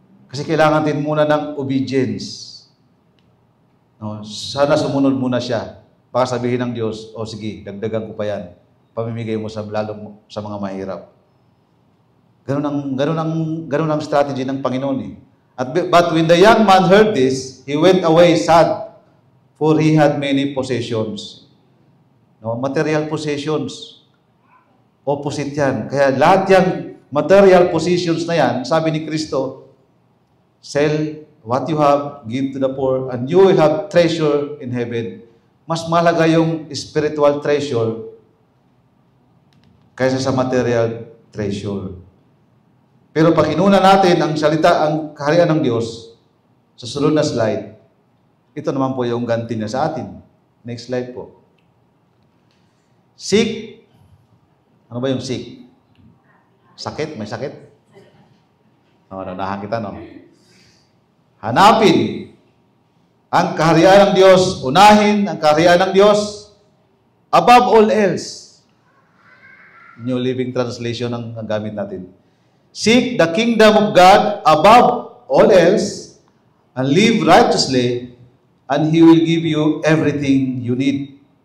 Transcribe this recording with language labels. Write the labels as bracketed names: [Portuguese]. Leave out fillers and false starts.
[Filipino] Kasi kailangan din muna ng obedience. No? Sana sumunod muna siya. Baka sabihin ng Diyos, o sige, dagdagan ko pa yan. Pamimigay mo sa lalong sa mga mahirap. Ganun ang strategy ng Panginoon eh. [English] But when the young man heard this, he went away sad, for he had many possessions. [Filipino] No, [English] material possessions. [Filipino] Opposite yan. Kaya lahat yung material possessions na yan, sabi ni Kristo, [English] sell what you have, give to the poor, and you will have treasure in heaven. [Filipino] Mas mahalaga yung [English] spiritual treasure [Filipino] kaysa sa [English] material treasure. [Filipino] Pero pag inuna natin ang salita, ang kaharian ng Diyos, sa sunod na slide, ito naman po yung ganti niya sa atin. [English] Next slide [Filipino] po. Seek. Ano ba yung seek? Sakit? May sakit? Naunahan kita, no? Hanapin ang kaharian ng Diyos, unahin ang kaharian ng Diyos [English] above all else. [Filipino] New Living Translation ang gamit natin. [English] Seek the kingdom of God above all else and live righteously, and He will give you everything you need.